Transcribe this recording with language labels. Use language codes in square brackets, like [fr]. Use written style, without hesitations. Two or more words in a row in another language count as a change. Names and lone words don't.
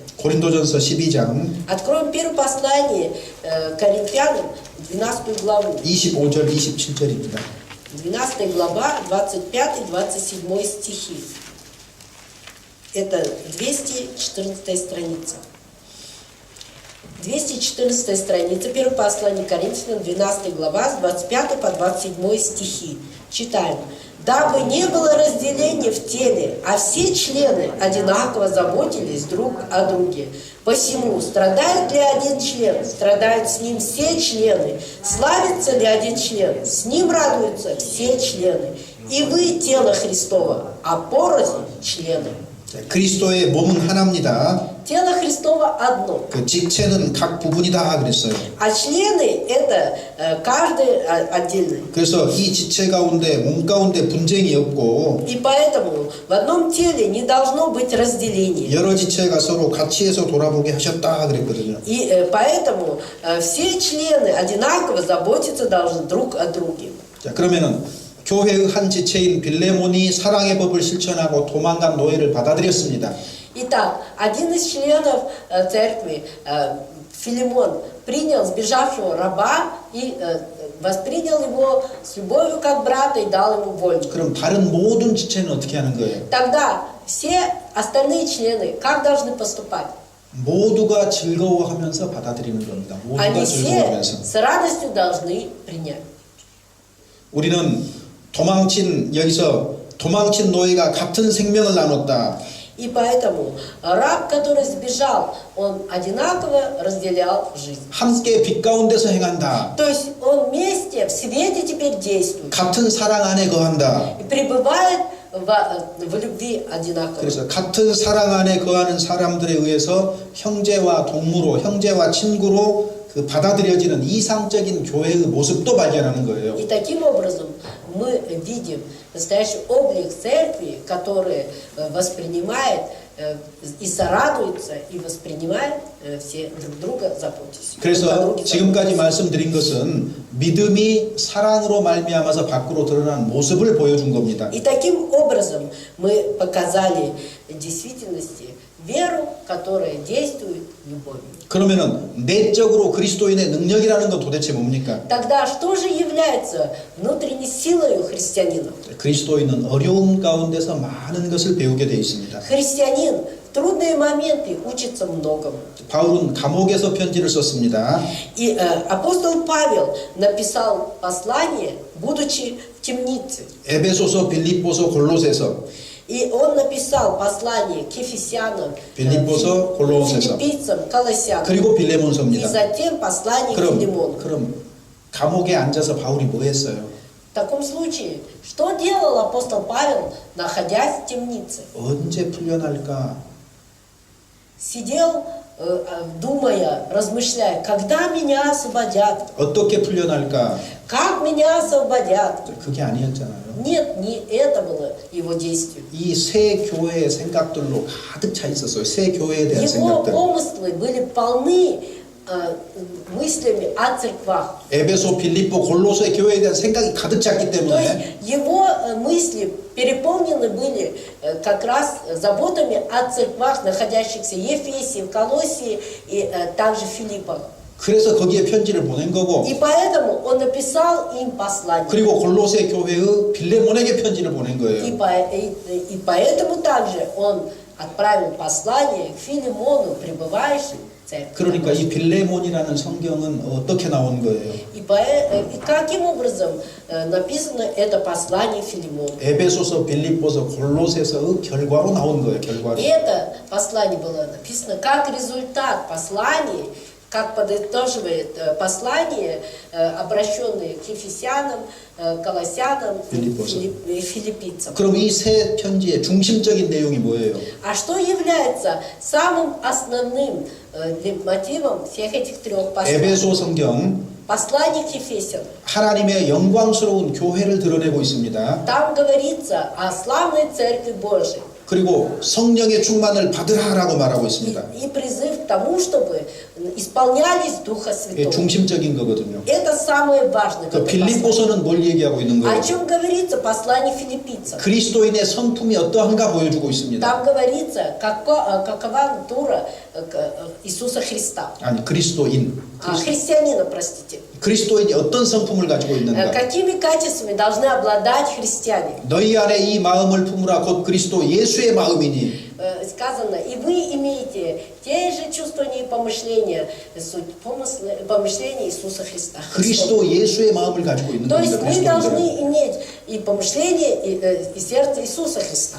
[ko] 고린도전서 12장 [ru] Откроем первое послание Коринфянам, 12 главу. [ko] 25절 27절입니다. [ru] 12 глава, 25-27 стихи. Это 214 страница. 214 страница, первое послание Коринфянам, 12 глава, с 25 по 27 стихи. Читаем. «Дабы не было разделения в теле, а все члены одинаково заботились друг о друге. Посему, страдает ли один член, страдают с ним все члены. Славится ли один член, с ним радуются все члены. И вы тело Христова, а порознь члены». [ko] 그리스도의 몸은 하나입니다. [ru] Тело Христово одно, [ko] 그 직체는 각 부분이다 그랬어요. [ru] а члены это каждый отдельный. [ko] 그래서 이 지체 가운데 몸 가운데 분쟁이 없고 [ru] И поэтому в одном теле не должно быть разделения. [ko] 여러 지체가 서로 같이 해서 돌아보게 하셨다 그랬거든요. [ru] И поэтому все члены одинаково заботиться должны друг о друге. [ko] 자, 그러면은 교회의 한 지체인 빌레몬이 사랑의 법을 실천하고 도망간 노예를 받아들였습니다. [ru] Итак, один из членов церкви, Филимон, принял сбежавшего раба и воспринял его с любовью как брата и дал ему вольную. [ko] 그럼 다른 모든 지체는 어떻게 하는 거예요? [ru] Тогда все остальные члены как должны поступать? [ko] 모두가 즐거워하면서 받아들이는 겁니다. 모두가 [ru] Они все [ko] 즐거워하면서. [ru] с радостью должны принять. [ko] 우리는 여기서 도망친 노예가 같은 생명을 나눴다. [ru] И поэтому раб, который сбежал, он одинаково разделял жизнь. [ko] 함께 빛 가운데서 행한다. [ru] То есть он вместе в свете теперь действует [ko] 같은 사랑 안에 거한다. [ru] и пребывает в любви одинаково. [ko] 그래서 같은 사랑 안에 거하는 사람들에 의해서 형제와 동무로, 형제와 친구로 그 받아들여지는 이상적인 교회의 모습도 발견하는 거예요. [ru] И таким образом мы видим настоящий облик церкви, который воспринимает и сорадуется, и воспринимает все друг друга, заботясь. [ko] 그래서 지금까지 말씀드린 것은 믿음이 사랑으로 말미암아서 밖으로 드러난 모습을 보여준 겁니다. [ru] И таким образом мы показали в действительности веру, которая действует любовью. [ko] 그러면은 내적으로 그리스도인의 능력이라는 건 도대체 뭡니까? [ru] Тогда что же является внутренней силой христианина? [ko] 그리스도인은 어려움 가운데서 많은 것을 배우게 되어 있습니다. [ru] Христианин в трудные моменты учится многому. [ko] 바울은 감옥에서 편지를 썼습니다. [ru] И апостол Павел написал послание, будучи в темнице. [ko] 에베소서, 빌립보서, 골로새서. [ru] И он написал послание к Ефесянам, [ko] 빌립보서, 골로새서. [ru] филиппийцам, колоссянам. [ko] 그리고 [ru] И [ko] 빌레몬서입니다. [ru] затем послание к Филимону. [ko] 그럼 감옥에 앉아서 바울이 뭐 했어요? [ru] В таком случае, что делал апостол Павел, находясь в темнице? [ko] 언제 풀려날까? [ru] Сидел, думая, размышляя, когда меня освободят? [ko] 어떻게 풀려날까? [ru] Как меня освободят? [ko] 그게 아니었잖아요. [ru] Нет, не это было его действие. [ko] 이 새 교회의 생각들로 가득 차 있었어요. 새 교회에 대한 [ru] Его [ko] 생각들. [ru] помыслы были полны мыслями о церквах. [ko] 에베소, 빌립보, 골로새 교회에 대한 생각이 가득 찼기 [ru] То есть [ko] 때문에 [ru] его мысли переполнены были как раз заботами о церквах, находящихся в Ефесе, в Колоссии и также в Филиппах. [ko] 그래서 거기에 편지를 보낸 거고 [ru] И поэтому он написал им послание. [ko] 그리고 골로새 교회의 빌레몬에게 편지를 보낸 거예요. [ru] И поэтому также он отправил послание к Филимону, пребывающему в церкви. [ko] 그러니까 이 빌레몬이라는 성경은 어떻게 나온 거예요? [ru] И каким образом написано это послание Филимону? [ko] 에베소서, 빌립보서, 골로새서의 결과로 나온 거예요. 결과로. [ru] И это послание было написано как результат посланий как подытоживает послание, обращенное к Ефесянам, Колоссянам Филиппосам. и Филиппийцам. [ko] 그럼 이 세 편지의 중심적인 내용이 뭐예요? [ru] А что является самым основным мотивом всех этих трех посланий? [ko] 에베소 성경 [ru] Послание к Ефесянам. [ko] 하나님의 영광스러운 교회를 드러내고 있습니다. [ru] Там говорится о славной Церкви Божией. [ko] 그리고 성령의 충만을 받으라라고 말하고 있습니다. [ru] И призыв к тому, чтобы исполнялись Духа [ko] 이게 [ru] Святого. [ko] 중심적인 거거든요. [ru] Это самое важное. в [ko] 그 [ru] этом послании. [ko] 빌립보서는 뭘 얘기하고 있는 [ru] О [ko] 거예요? [ru] чем говорится послание филиппийцам? [ko] 그리스도인의 성품이 어떠한가 보여주고 있습니다. [ru] Там говорится, какова натура Иисуса Христа. [ko] 아니 그리스도인. [ru] Христианина, простите. [ko] 그리스도인이 어떤 성품을 가지고 있는가? [ru] Какими качествами должны обладать христиане? [ko] 너희 안에 이 마음을 품으라 곧 그리스도 예수의 마음이니. [ru] Сказано, и вы имеете те же чувствования и помышления, суть помышления Иисуса Христа. [ko] 그리스도 예수의 마음을 가지고 있는 [ru] То есть [ko] 겁니다. [ru] мы [ko] 그리스도인들은. [ru] должны иметь и помышление, и сердце Иисуса Христа.